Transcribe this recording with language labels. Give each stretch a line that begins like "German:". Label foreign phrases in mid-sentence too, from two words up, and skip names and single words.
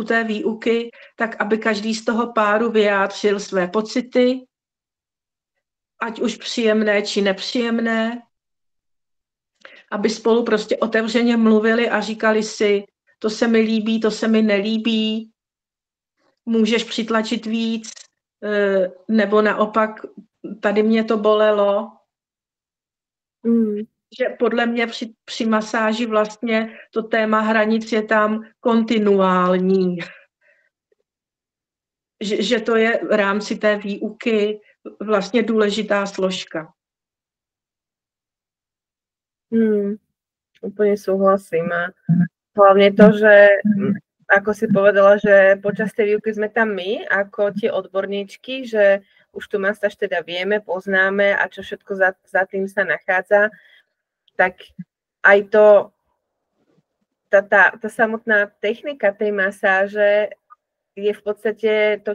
Czech: té výuky, tak aby každý z toho páru vyjádřil své pocity, ať už příjemné či nepříjemné, aby spolu prostě otevřeně mluvili a říkali si, to se mi líbí, to se mi nelíbí, můžeš přitlačit víc, nebo naopak, tady mě to bolelo. Že podle mě při masáži vlastně to téma hranic je tam kontinuální. Že to je v rámci té výuky vlastně důležitá složka.
Slovak: Úplne súhlasím. A hlavne to, že ako si povedala, že počas tej výuky sme tam my, ako tie odborníčky, že už tu masáž teda vieme, poznáme a čo všetko za tým sa nachádza, tak aj to, tá samotná technika tej masáže je v podstate, to,